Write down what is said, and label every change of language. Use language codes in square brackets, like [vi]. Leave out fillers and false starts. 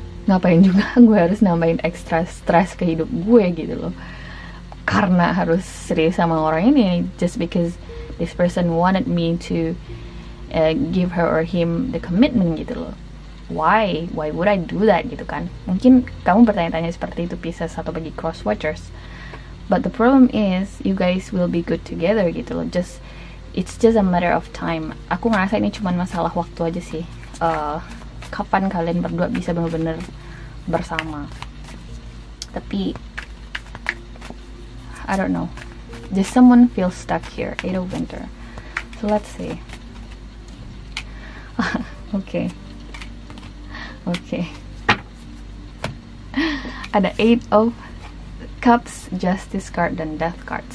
[id] Ngapain juga gue harus nambahin extra stress ke hidup gue gitu loh, karena harus serius sama orang ini just because this person wanted me to give her or him the commitment gitu loh. Why would I do that gitu kan? Mungkin kamu bertanya-tanya seperti itu, Pisces, atau bagi cross watchers. [en] But the problem is you guys will be good together gitu loh. It's just a matter of time. [id] Aku ngerasa ini cuma masalah waktu aja sih. Kapan kalian berdua bisa benar-benar bersama. [en] Tapi I don't know. Just someone feels stuck here. Eight of Winter. So let's see. Okay. [id] Ada 8 of Cups, Justice card, dan Death card.